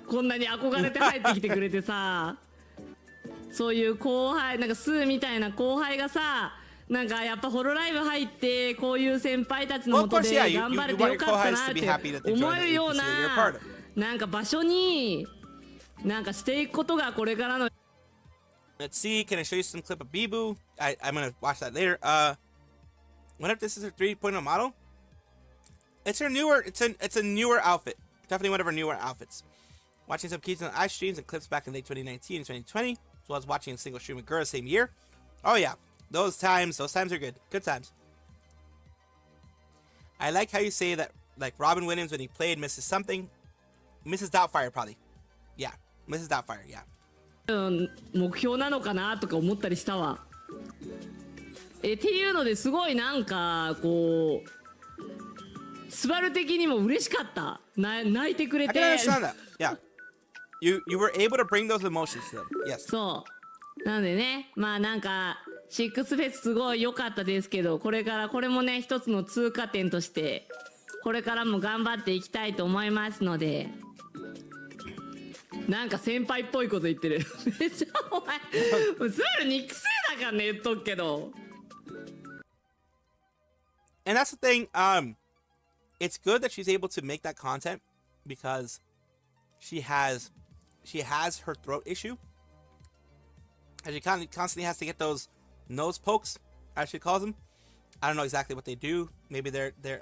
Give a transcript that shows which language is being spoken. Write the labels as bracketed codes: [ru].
[ja] こんなに憧れて入ってきてくれてさ、そういう後輩、なんかスーみたいな後輩がさ、なんかやっぱホロライブ入ってこういう先輩たちのもとで頑張れてよかったなって思えるようななんか場所になんかしていくことがこれからの。 [en] Let's see, can I show you some clip of Bibu? I'm gonna watch that later. What if this is her 3.0 model? It's her newer, it's a newer outfit. Definitely one of her newer outfits. Watching some keys on ice streams and clips back in late 2019 and 2020, as well as watching a single stream with Gura same year. Oh yeah, those times are good. Good times. I like how you say that, like Robin Williams when he played Mrs. Something. Mrs. Doubtfire probably. Yeah, Mrs. Doubtfire, yeah. [ja] 目標なのかなとか思ったりしたわ。っていうのですごいなんかこうスバル的にも嬉しかった。泣いてくれて。 [en] I can understand that. Yeah. You were able to bring those emotions to them. Yes. [ja] そう。なんでね、まあなんかシックスフェスすごい良かったですけど、これからこれもね一つの通過点としてこれからも頑張っていきたいと思いますので。なんか先輩っぽいこと言ってる。めっちゃお前スバル肉声だからね言っとくけど。 [en] And that's the thing. It's good that she's able to make that content because she has her throat issue, and she constantly has to get those nose pokes, as she calls them. I don't know exactly what they do. Maybe they're